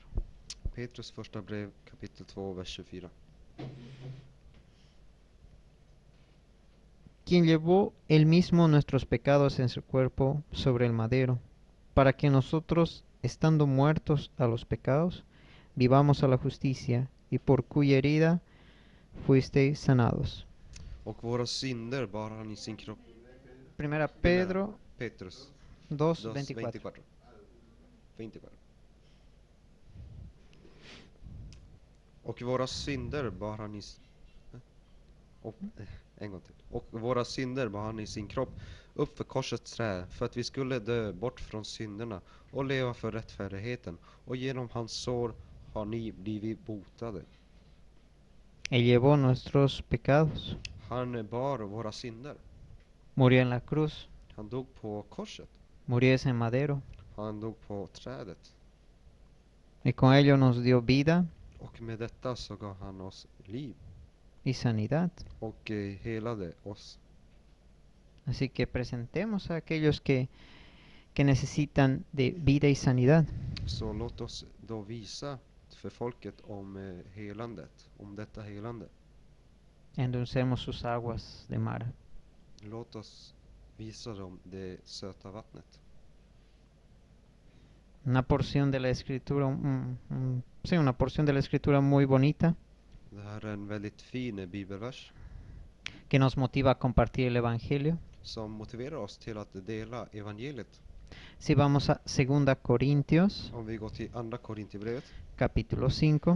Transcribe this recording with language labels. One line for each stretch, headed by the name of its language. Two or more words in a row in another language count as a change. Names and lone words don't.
Swedish: Petrus första brev, kapitel 2, vers 24.
Spanish: Quien llevó él mismo nuestros pecados en su cuerpo sobre el madero, para que nosotros, estando muertos a los pecados, vivamos a la justicia, y por cuya herida fuisteis sanados.
Swedish: Och våra synder bar han i sin kropp.
Spanish: Primera Pedro
Swedish: Petrus 2, 24. 24. Och våra synder bar han en gång till. Och våra synder bar han i sin kropp upp för korsets trä, för att vi skulle dö bort från synderna och leva för rättfärdigheten. Och genom hans sår har ni blivit botade.
Spanish: Él llevó nuestros pecados,
Swedish: Han bar våra synder.
Spanish: murió en la cruz,
Swedish: Han dog på korset.
Spanish: murió ese madero,
Swedish: Han dog på trädet.
Spanish: y con ello nos dio vida
Swedish: Och med detta så gav han oss liv
Spanish: y sanidad.
Swedish: och helade oss.
Spanish: Así que presentemos a aquellos que necesitan de vida y sanidad.
Swedish: Så låt oss då visa för folket om helandet, om detta helande.
Spanish: Endulcemos sus aguas de mar.
Swedish: Låt oss visa dem det söta vattnet.
Spanish: Una porción de la escritura, sí, una porción de la escritura muy bonita
Swedish: Det här är en väldigt fin bibelvers
Spanish: que nos motiva a compartir el evangelio.
Swedish: som motiverar oss till att dela evangeliet.
Spanish: Si vamos a 2 Corintios,
Swedish: Om vi går till andra Korintierbrevet,
Spanish: capítulo 5,